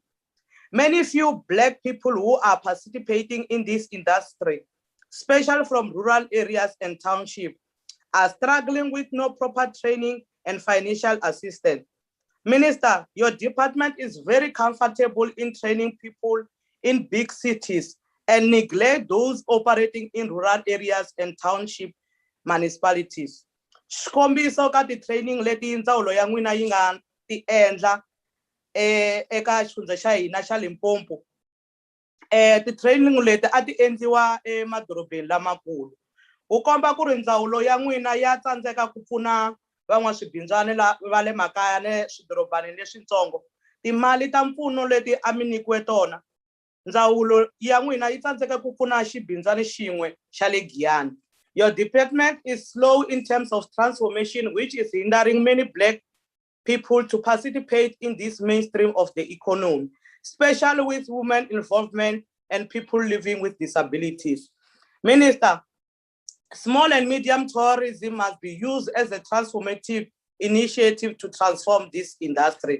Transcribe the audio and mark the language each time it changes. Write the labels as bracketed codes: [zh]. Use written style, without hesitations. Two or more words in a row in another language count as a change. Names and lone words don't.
[en] Many few Black people who are participating in this industry, especially from rural areas and townships, are struggling with no proper training and financial assistance. Minister, your department is very comfortable in training people in big cities and neglect those operating in rural areas and township municipalities. [ts] Xikombiso ka ti-training leti ndzawulo ya n'wina yi nga ti endla eka xifundza xa hina xa Limpopo. Ti-training leti a ti endliwa emadorobeni lamakulu. Ku komba ku ri ndzawulo ya n'wina ya tsandzeka ku pfuna van'waswibindzwana va le makaya ni swidorobani leswitsongo. Timali ta mpfuno leti a mi nyikiwe tona, ndzawulo ya n'wina yi tsandzeka ku pfuna xibindzwana xin'we xa le Giyani. [en] Your department is slow in terms of transformation, which is hindering many Black people to participate in this mainstream of the economy, especially with women involvement and people living with disabilities. Minister, small and medium tourism must be used as a transformative initiative to transform this industry.